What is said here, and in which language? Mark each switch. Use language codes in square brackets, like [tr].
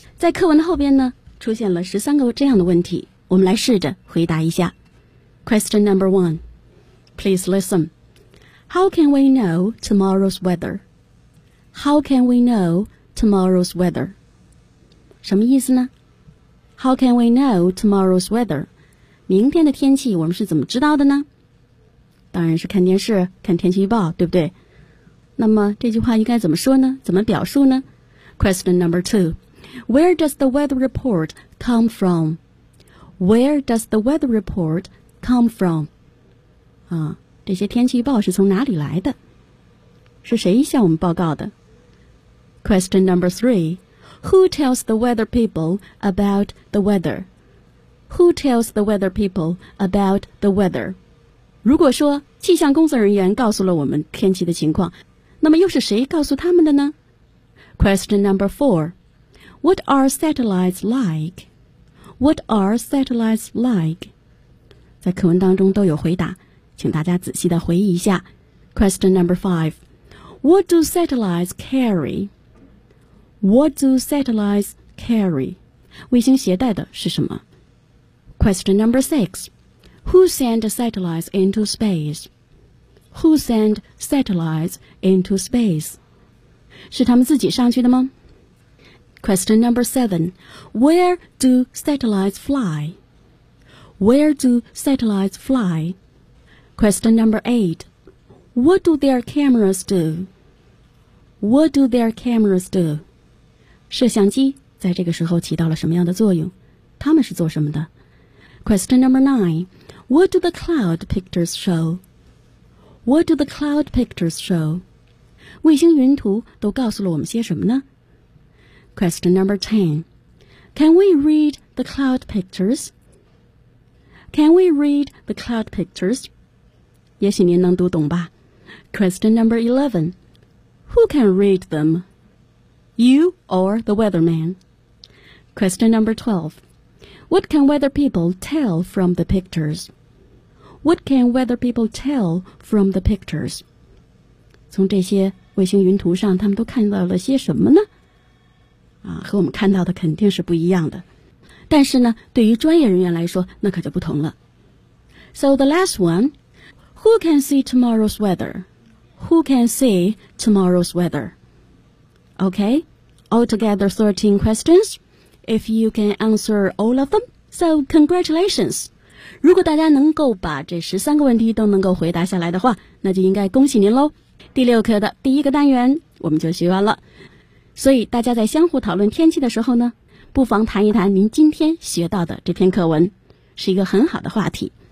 [zh] 在课文的后边呢出现了13个这样的问题，我们来试着回答一下。 [en] Question number one， Please listenHow can we know tomorrow's weather? How can we know tomorrow's weather? [zh] 什么意思呢？ [en] How can we know tomorrow's weather? [zh] 明天的天气我们是怎么知道的呢？当然是看电视，看天气预报，对不对？那么这句话应该怎么说呢？怎么表述呢？ [en] Question number two. Where does the weather report come from? Where does the weather report come from? [zh] 这些天气预报是从哪里来的？是谁向我们报告的？ [en] Question number three. Who tells the weather people about the weather? Who tells the weather people about the weather? [zh] 如果说气象工作人员告诉了我们天气的情况，那么又是谁告诉他们的呢？ [en] Question number four. What are satellites like? What are satellites like? [zh] 在课文当中都有回答，请大家仔细地回忆一下。 [en] Question number five. What do satellites carry? What do satellites carry? [zh] 卫星携带的是什么？ [en] Question number six. Who sent satellites into space? Who sent satellites into space? [zh] 是他们自己上去的吗？ [en] Question number seven. Where do satellites fly? Where do satellites fly? Question number eight. What do their cameras do? What do their cameras do? [zh] 摄像机在这个时候起到了什么样的作用？他们是做什么的？ [en] Question number 9. What do the cloud pictures show? What do the cloud pictures show? [zh] 卫星云图都告诉了我们些什么呢？ [en] Question number 10. Can we read the cloud pictures? Can we read the cloud pictures? [zh] 也许您能读懂吧。 [en] Question number 11. Who can read them? You or the weatherman? Question number 12. What can weather people tell from the pictures? What can weather people tell from the pictures? [zh] 从这些卫星云图上他们都看到了些什么呢？和我们看到的肯定是不一样的。但是呢，对于专业人员来说，那可就不同了。 [en] So the last one, who can see tomorrow's weather? Who can see tomorrow's weather? Okay, altogether 13 questions. If you can answer all of them, so congratulations. [zh] 如果大家能够把这13个问题都能够回答下来的话，那就应该恭喜您咯。第六课的第一个单元我们就学完了。所以大家在相互讨论天气的时候呢，不妨谈一谈您今天学到的这篇课文，是一个很好的话题。